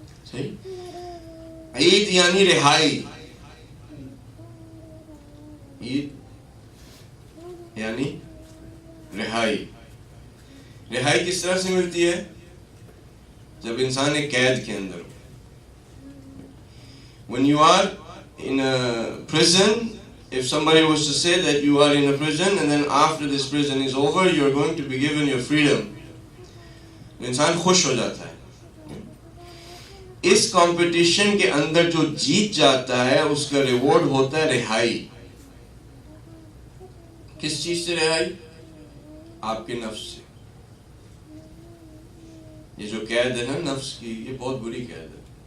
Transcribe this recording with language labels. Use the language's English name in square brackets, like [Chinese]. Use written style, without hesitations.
[Urdu] صحیح, عید یعنی رہائی. عید یعنی رہائی. رہائی کس طرح سے ملتی ہے؟ جب انسان ایک قید کے اندر ہو. [English] When you are in a prison, if somebody was to say that you are in a prison and then after this prison is over you are going to be given your freedom, [Urdu] انسان خوش ہو جاتا ہے. اس competition کے اندر جو جیت جاتا ہے اس کا ریوارڈ ہوتا ہے رہائی. کس چیز سے رہائی؟ آپ کے نفس سے. یہ جو قید ہے نا نفس کی, یہ بہت بری قید ہے.